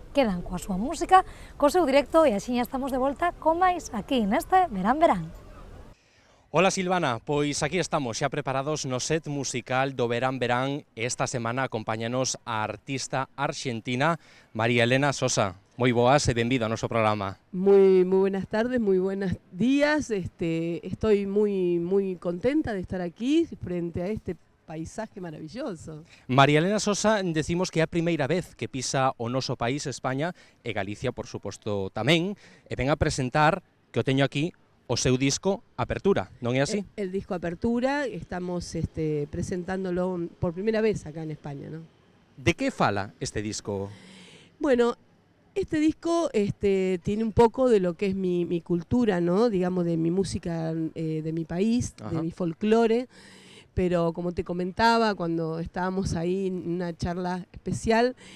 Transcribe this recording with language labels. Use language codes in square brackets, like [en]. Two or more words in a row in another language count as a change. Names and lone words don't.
[gl] Quedan coa súa música, co seu directo e así ya estamos de volta con máis aquí neste verán. Hola Silvana, pois aquí estamos xa preparados no set musical do Verán e esta semana acompáñanos a artista argentina María Elena Sosa. Moi boas e benvido ao noso programa. [es] Muy buenas tardes, muy buenos días. Estoy muy contenta de estar aquí frente a este paisaje maravilloso. [gl] María Elena Sosa, decimos que é a primeira vez que pisa o noso país, España, e Galicia, por suposto, tamén, e ven a presentar, que o teño aquí, o seu disco Apertura, non é así? [es] El disco Apertura, estamos presentándolo por primera vez acá en España, ¿no? [gl] De que fala este disco? [es] Bueno, este disco tiene un poco de lo que es mi cultura, ¿no? Digamos, de mi música de mi país, de mi folclore, pero como te comentaba cuando estábamos ahí en una charla especial,